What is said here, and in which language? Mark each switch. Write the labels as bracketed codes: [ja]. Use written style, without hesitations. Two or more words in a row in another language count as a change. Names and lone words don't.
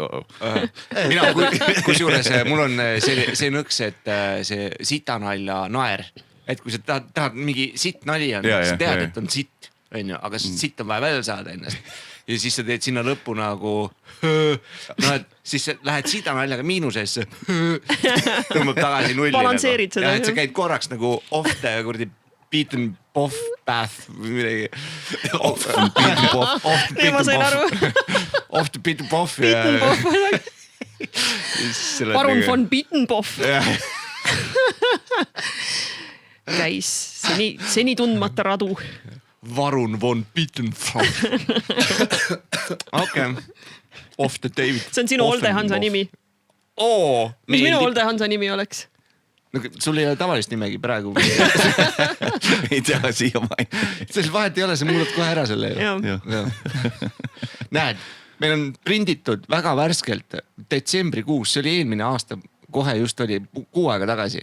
[et] mina, kusjuures mul on see nõks, et see sitanalja naer, et kui sa tahad mingi sitt nali on, sa tead, et on sitt, aga sitt on vaja välja saada ennast. Ja siis sa teed sinna lõppu nagu no, et siis lähed sidanaljaga miinusesse tõmbab tagasi nulli balansseerid nagu. Seda ja et sa käid korraks nagu [en] off the kurdi beaten boff path [et] või midagi [en] off the beaten boff [et] Parun von Bittenboff käis seni tundmata radu Varun von Bittenboff. Okei. [en] Off the David. [et] See on sinu Olde Hansa nimi. Mis minu Olde Hansa nimi oleks? No, sul ei ole tavalist nimegi praegu. Ei tea siia maini. Selles vahet ei ole, see muudab kohe ära selle. Näed, meil on prinditud väga värskelt detsembrikuus, see oli eelmine aasta, kohe just oli 6 aega tagasi.